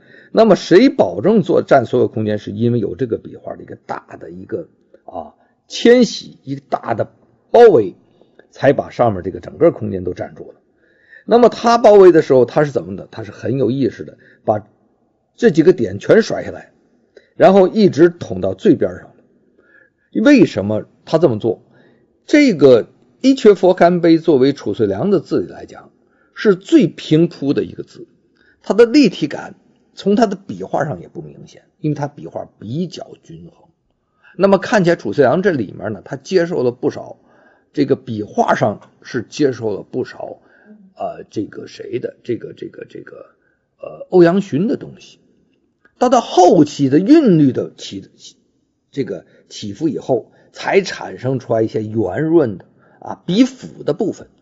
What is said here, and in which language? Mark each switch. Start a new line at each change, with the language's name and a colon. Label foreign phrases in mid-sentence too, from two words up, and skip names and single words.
Chinese: 那麼誰保證做占所有空间？是因為有這個筆畫的一個大的一個遷徙，一個大的包圍，才把上面這個整個空間都占住了。那麼它包圍的時候，它是怎麼的？它是很有意識的，把這幾個點全甩下來，然後一直捅到最邊上。為什麼他這麼做？這個一闕佛龕碑作為褚遂良的字來講，是最平鋪的一個字，它的立體感從他的筆畫上也不明顯，因為他筆畫比較均衡。那麼看起來褚遂良這裡面呢，他接受了不少，這個筆畫上是接受了不少这个誰的歐陽詢的東西。到後期的韻律的起伏以後，才產生出來一些圓潤的筆腹的部分。